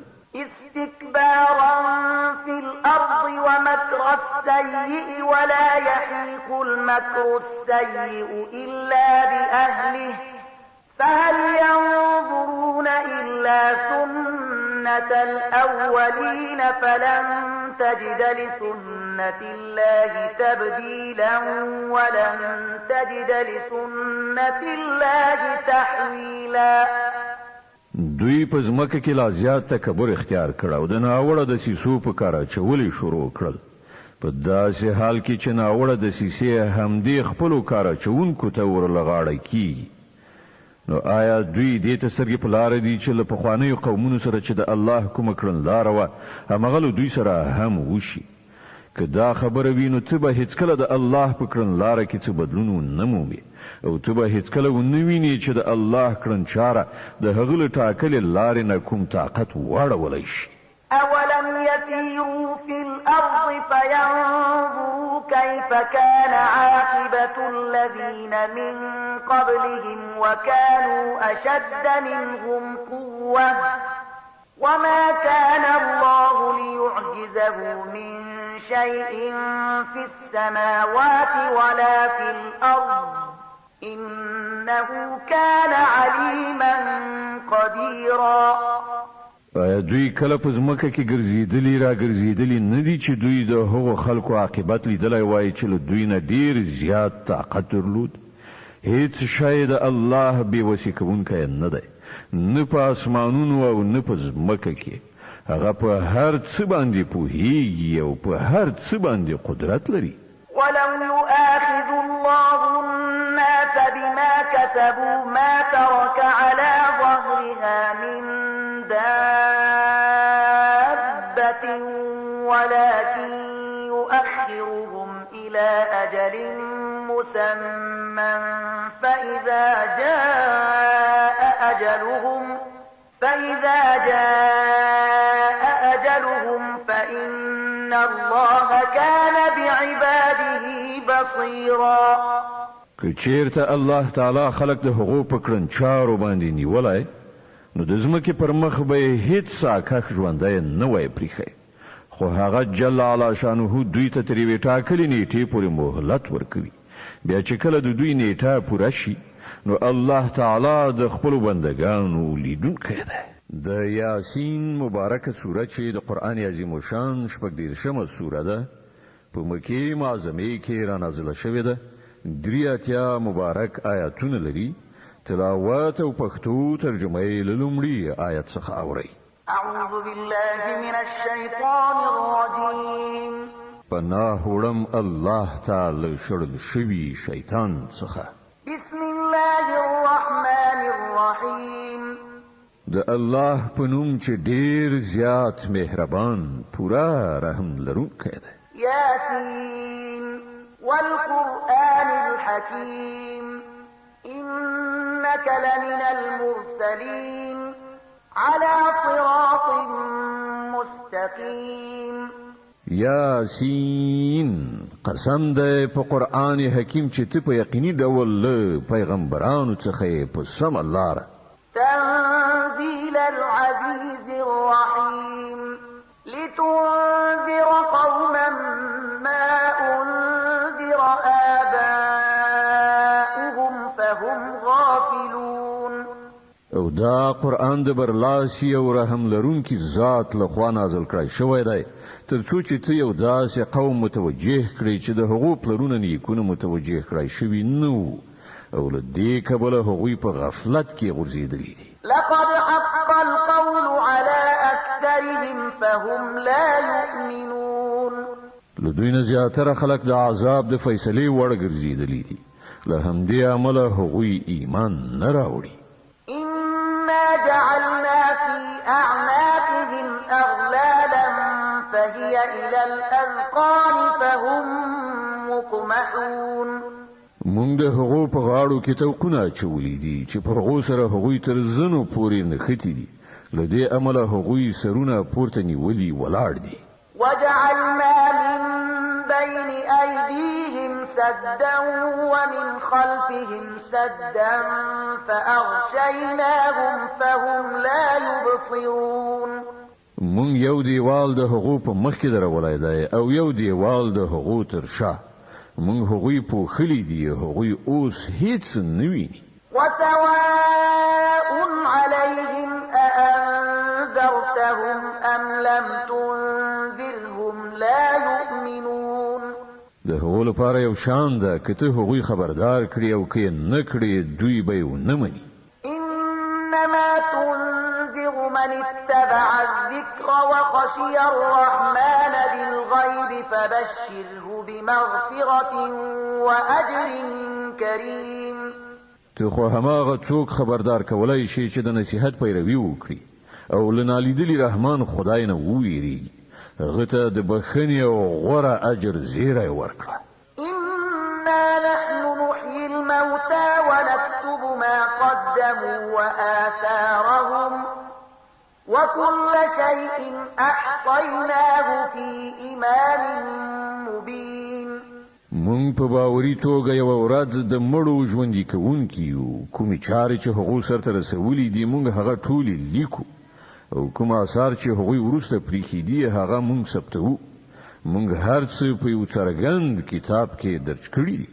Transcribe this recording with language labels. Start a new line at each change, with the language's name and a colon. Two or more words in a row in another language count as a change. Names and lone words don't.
Arabic: استكبارا في الأرض ومكر السيء ولا يحيق المكر السيء إلا بأهله فهل ينظرون إلا سنة الأولين فلن تجد لسنة الله تبديلا ولن تجد لسنة الله تحويلا
Pashto: دوی په ځمکه کې لا زیات تکبر اختیار کړ او د ناوړه دسیسو په کار اچولې شروع کړل په داسې حال کې چې ناوړه دسیسې همدې خپلو کار اچوونکو ته ورلغاړه کیږي نو آیا دوی دې ته سترګې په لاره دي چې له پخوانیو قومونو سره چې د الله کومه کړنلاره وه هماغه له دوی سره هم وشي که دا خبره وي نو ته به هیڅکله د الله په کړنلاره کې څه بدلون ونه مومې او ته به هیڅکله ونه وینې چې د الله کړنچاره د هغه له ټاکلې لارې نه کوم طاقت واړولی شي
Arabic: أولم يسيروا في الأرض فينظروا كيف كان عاقبة الذين من قبلهم وكانوا أشد منهم قوة وما كان الله ليعجزه من شيء في السماوات ولا في الأرض إنه كان عليما قديرا
Pashto: آیا دوی کله په ځمکه کې ګرځېدلي نه دي چې دوی د هغو خلکو عاقبت لیدلی وای چې له دوی نه ډېر زیات طاقت درلود هیڅ شی د الله بېوسې کوونکی نه دی نه په اسمانونو او نه په ځمکه کې هغه په هر څه باندې پوهیږي او په هر څه باندې قدرت لري
Arabic: ولو يؤاخذ الله الناس بما كسبوا ما ترك على ظهرها من دابة ولكن يؤخرهم إلى أجل مسمى فإذا جاء أجلهم فإن الله كان بعباده بصيرا
Pashto: که چیرته الله تعالی خلق د هغو په کړنچارو باندې نیولی نو د ځمکې پر مخ به یې هیڅ ساکښ ژوندی نه وای پریښی خو هغه
Arabic: جل علا شانه
Pashto: دوی ته تر یوې ټاکلې نیټې پورې مهلت ورکوي بیا چې کله د دوی نیټه پوره شي نو الله تعالی د خپلو بندګانو لیدونکی دی د یاسین مبارکه سوره چې د قرآن عظیم الشان 14مه سوره ده په مکې معظمې کې رانازله شوې ده 83 مبارک آیاتونه لري تلاوت او پښتو ترجمه یې له لومړي آیت څخه اورئ
Arabic: أعوذ بالله من الشيطان الرجيم
Pashto: پناه وړم الله تعالی شړل شوي شیطان څخه
Arabic: بسم الله الرحمن الرحيم
Pashto: د الله په نوم چې ډېر زیات مهربان پورا رحم لرونکی دی
Arabic: ياسين والقرآن الحكيم إنك لمن المرسلين على صراط المستقيم
Pashto: یاسین قسم ده په قرآن حکیم چې ته په یقیني ډول له پیغمبرانو څخه په سمه لاره
Arabic: تنزيل العزيز الرحيم لتنذر قوما ما أنذر آباؤهم فهم غافلون
Pashto: او دا قرآن د برلاسی او رحم لرونکي ذات لخوا نازل کړی شوی دی تر څو چې ته یو داسې قوم متوجه کړي چې د هغو پلرونه نیکونه متوجه کړی شوي نه او له دې کبله هغوی په غفلت کې غورځېدلي دي
Arabic: لقد حق القول على أكثرهم فهم لا يؤمنون
Pashto: له دوی نه زیاتره خلک د عذاب د فیصلې وړ ګرځېدلي دي له همدې امله هغوی ایمان نه راوړي
Arabic: إنا جعلنا في أعناقهم أغلالا فهي إلى الأذقان فهم مقمحون
Pashto: مونږ د هغو په غاړو کې توقونه اچولي دي چې په هغو سره هغوی تر زنو پورې نښتي دي له دې امله هغوی سرونه پورته نیولي ولاړ دي
Arabic: وجعلنا من بين أيديهم سدا ومن خلفهم سدا فأغشيناهم فهم لا يبصرون
Pashto: مونږ یو دیوال د هغو په مخ کې درولای دی او یو دیوال د هغو تر شا مونږ هغوی پوښلي دي هغوی اوس هیڅ نه ویني
Arabic: وسواء عليهم أأنذرتهم أم لم تنذرهم لا يؤمنون
Pashto: د هغو لپاره یو شان ده که ته هغوی خبردار کړي او که نه کړي دوی به یې ونه مني
Arabic: إنما تنذر من اتبع الذكر وخشي الرحمن بالغيب فبشره بمغفرة وأجر كريم
Pashto: ته خو هماغه څوک خبردار کولای شي چې د نصیحت پیروي وکړي او لنالیدلی رحمان خدای نه وویریږي هغه ته د بخښنې او غوره اجر زیری ورکړه
Arabic: إنا نحن نحيي الموتى ونكتب ما قدموا وآثارهم وكل شيء أحصيناه في إمام مبين
Pashto: مونږ په باوري توګه یو ورځ د مړو ژوندي کوونکي یو کومې چارې چې هغو سرته رسولي دي مونږ هغه ټولې لیکو او کوم آثار چې هغوی وروسته پریښي دي هغه مونږ ثبتوو مونږ هر څه په یو څرګند کتاب کې درج کړي دي